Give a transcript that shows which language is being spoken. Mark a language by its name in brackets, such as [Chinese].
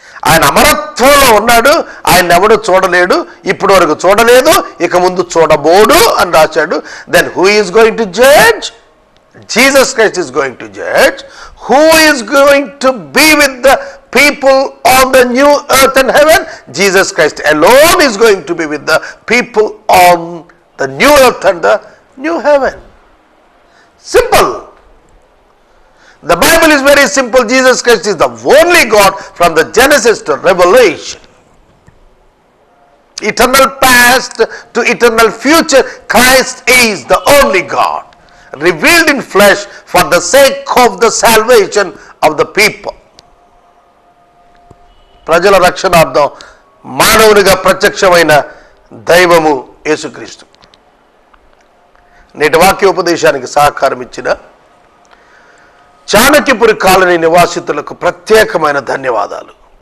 [Telugu] ఆయన అమరత్వంలో ఉన్నాడు, ఆయన ఎవడు చూడలేడు, ఇప్పటి వరకు చూడలేదు, ఇక ముందు చూడబోడు అని రాశాడు. [English] Then who is going to judge? Jesus Christ is going to judge. Who is going to be with the people on the new earth and heaven? Jesus Christ alone is going to be with the people on the new earth and the new heaven. Simple. The Bible is very simple. Jesus Christ is the only God from the Genesis to Revelation. Eternal past to eternal future, Christ is the only God, revealed in flesh for the sake of the salvation of the people. [Telugu] ప్రజల రక్షణార్థం మానవునిగా ప్రత్యక్షమైన దైవము యేసుక్రీస్తు. నేటి వాక్యోపదేశానికి సహకారం ఇచ్చిన Chanakyapuri colony నివాసితులకు ప్రత్యేకమైన ధన్యవాదాలు.